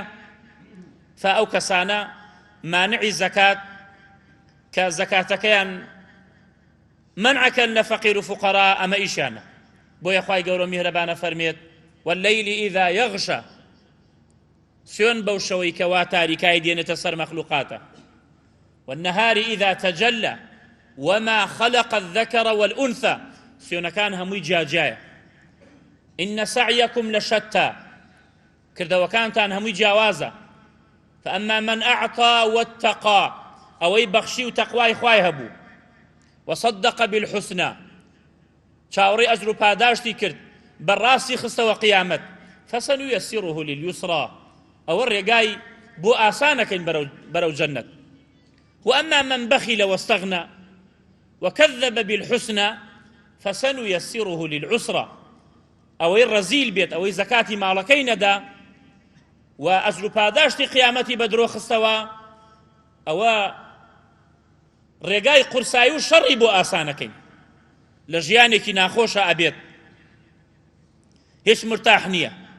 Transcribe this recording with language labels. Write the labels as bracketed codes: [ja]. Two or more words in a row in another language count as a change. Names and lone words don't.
[ckb] فەئەو کەسانە مانعی زەکات کە زەکاتەکەیان منعەکەن لە فەقیر و فوقەرا، ئەمە ئیشانە. بۆیە خوای گەورە میهرەبانە فەرمێت [ar] واللەیلی ئیذا یەغشە، [ckb] سوێن بەو شەوەی کە وا تاریکای دێنێتە سەر مەخلوقاتە، [ar] والنەهاری ئیذا تەجەلە وما خلق الذكر والأنثى، [ckb] سوێنەکان هەمووی جیاجایە. [ar] إن سعيكم لشتى، [ckb] کردەوەکانتان هەمووی جیاوازە. [ar] فأما من أعطى واتقى، [ckb] ئەوەی بەخشی و تەقوای خوای هەبوو، [ar] وصدق بالحسنى، [ckb] چاوەڕێی ئەجر و پاداشتی کرد، بەڕاستی خستەوە قیامەت، [ar] فسنيسره لليسرى، [ckb] ئەوە ڕێگای بۆ ئاسانەکەین بەرەو جەنەت. [ar] وأما من بخل واستغنى وكذب بالحسنى فسنيسره للعسرى، [ckb] ئەوەی ڕەزیل بێت، ئەوەی زەکاتی ماڵەکەی نەدا و ئەجر و پاداشتی قیامەتی بە درۆ خستەوە، ئەوە ڕێگای قورسایی و شەڕی بۆ ئاسانەکەین، لە ژیانێکی ناخۆشە ئەبێت، هیچ مرتاح نییە.